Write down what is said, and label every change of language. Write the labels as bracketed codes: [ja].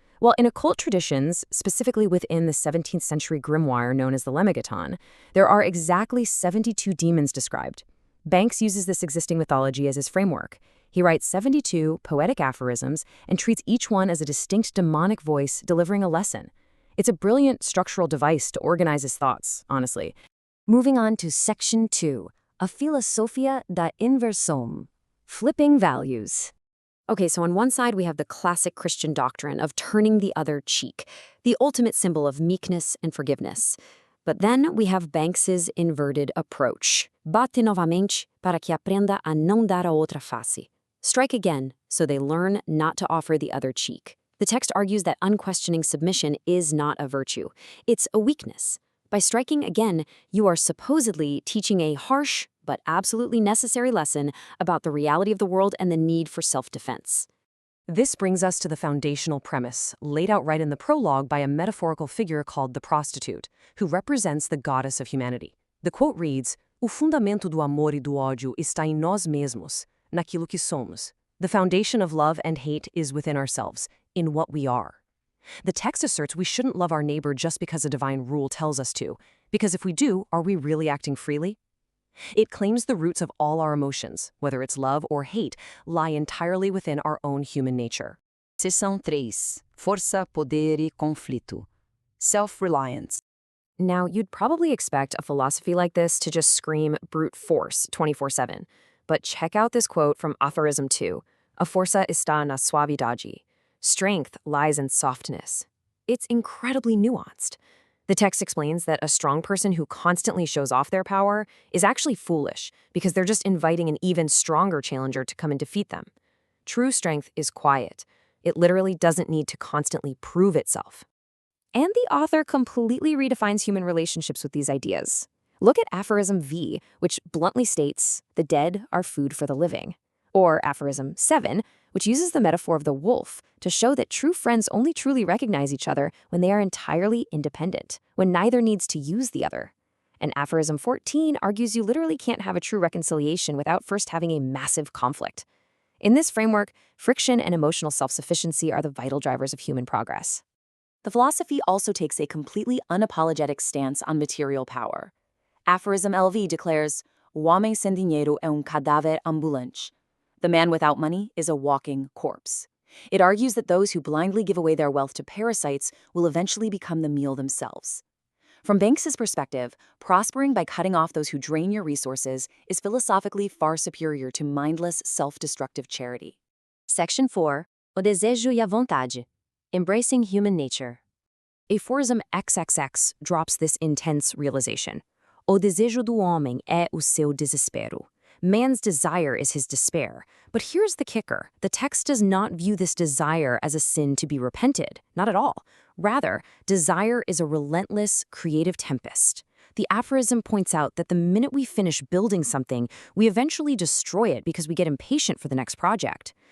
[en] Well, in occult traditions, specifically within the 17th century grimoire known as the Lemmegeton, there are exactly 72 demons described. Banks uses this existing mythology as his framework. He writes 72 poetic aphorisms and treats each one as a distinct demonic voice delivering a lesson. It's a brilliant structural device to organize his thoughts, honestly. Moving on to Section 2. [pt] A filosofia da inversão, [en] flipping values. Okay, so on one side we have the classic Christian doctrine of turning the other cheek, the ultimate symbol of meekness and forgiveness. But then we have Banks's inverted approach. [pt] Bate novamente para que aprenda a não dar a outra face. [en] Strike again so they learn not to offer the other cheek. The text argues that unquestioning submission is not a virtue. It's a weakness. By striking again, you are supposedly teaching a harsh but absolutely necessary lesson about the reality of the world and the need for self-defense. This brings us to the foundational premise, laid out right in the prologue by a metaphorical figure called the prostitute, who represents the goddess of humanity. The quote reads, [pt] "O fundamento do amor e do ódio está em nós mesmos, naquilo que somos." [en] The foundation of love and hate is within ourselves, in what we are. The text asserts we shouldn't love our neighbor just because a divine rule tells us to, because if we do, are we really acting freely? It claims the roots of all our emotions, whether it's love or hate, lie entirely within our own human nature. [pt] Seção 3. Força, poder e conflito. [en] Self-reliance. Now, you'd probably expect a philosophy like this to just scream brute force 24/7. But check out this quote from Aphorism 2. [pt] A força está na suavidade. [en] Strength lies in softness. It's incredibly nuanced. The text explains that a strong person who constantly shows off their power is actually foolish because they're just inviting an even stronger challenger to come and defeat them. True strength is quiet. It literally doesn't need to constantly prove itself. And the author completely redefines human relationships with these ideas. Look at Aphorism V, which bluntly states, "The dead are food for the living." Or Aphorism 7, which uses the metaphor of the wolf to show that true friends only truly recognize each other when they are entirely independent, when neither needs to use the other. And Aphorism 14 argues you literally can't have a true reconciliation without first having a massive conflict. In this framework, friction and emotional self-sufficiency are the vital drivers of human progress. The philosophy also takes a completely unapologetic stance on material power. Aphorism LV declares, [pt] "O homem sem dinheiro é cadáver ambulante." [en] The man without money is a walking corpse. It argues that those who blindly give away their wealth to parasites will eventually become the meal themselves. From Banks's perspective, prospering by cutting off those who drain your resources is philosophically far superior to mindless, self-destructive charity. Section 4. [pt] O desejo e a vontade. [en] Embracing human nature. Aphorism XXX drops this intense realization. [pt] O desejo do homem é o seu desespero. [en] Man's desire is his despair. But here's the kicker. The text does not view this desire as a sin to be repented. Not at all. Rather, desire is a relentless, creative tempest. The aphorism points out that the minute we finish building something, we eventually destroy it because we get impatient for the next project.